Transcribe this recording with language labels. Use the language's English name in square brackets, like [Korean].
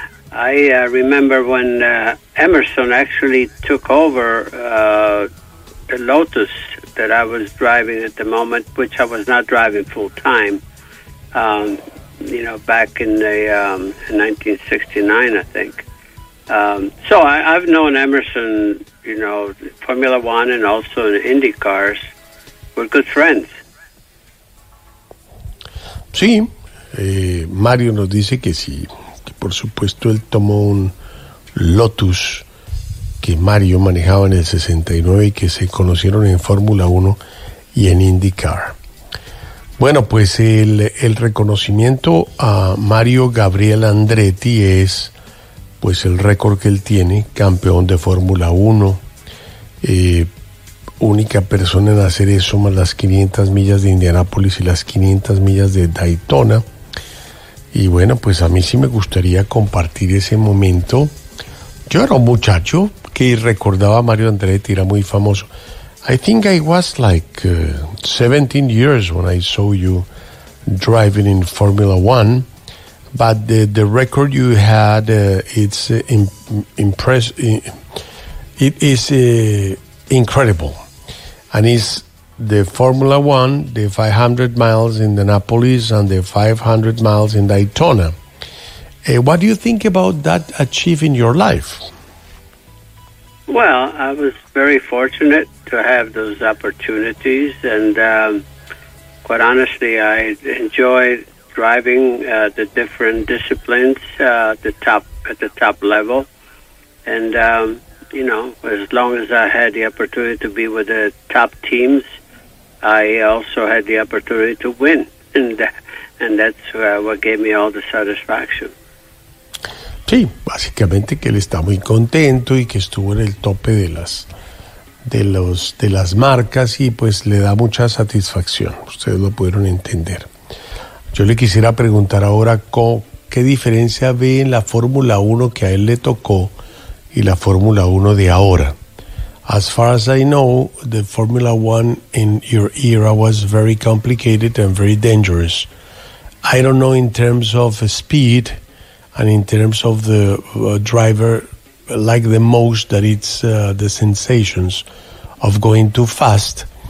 [English] I remember when Emerson actually took over the Lotus that I was driving at the moment, which I was not driving full time, back in the 1969, I think. So I've known Emerson, Formula One and also in IndyCars. We're good friends. [Spanish] Sí, Mario nos dice que sí, que por supuesto él tomó un Lotus que Mario manejaba en el 69 y que se conocieron en Fórmula 1 y en IndyCar. Bueno, pues el reconocimiento a Mario Gabriel Andretti es pues el récord que él tiene, campeón de Fórmula 1, única persona en hacer eso, más las 500 millas de Indianápolis y las 500 millas de Daytona. Y bueno, pues a mí sí me gustaría compartir ese momento. Yo era un muchacho que recordaba a Mario Andretti, era muy famoso. [English] I think I was like 17 years when I saw you driving in Formula One, but the record you had, it's incredible. And it's the Formula One, the 500 miles in Indianapolis and the 500 miles in Daytona. What do you think about that achieving your life? Well, I was very fortunate to have those opportunities. And quite honestly, I enjoy driving the different disciplines at the top level. And as long as I had the opportunity to be with the top teams, I also had the opportunity to win. And that's what gave me all the satisfaction. [Spanish] Sí, básicamente que él está muy contento y que estuvo en el tope de las marcas y pues le da mucha satisfacción. Ustedes lo pudieron entender. Yo le quisiera preguntar ahora qué diferencia ve en la Fórmula 1 que a él le tocó y la Fórmula 1 de ahora. [English] As far as I know, the Formula 1 in your era was very complicated and very dangerous. I don't know in terms of speed and in terms of the driver like the most, that it's the sensations of going too fast.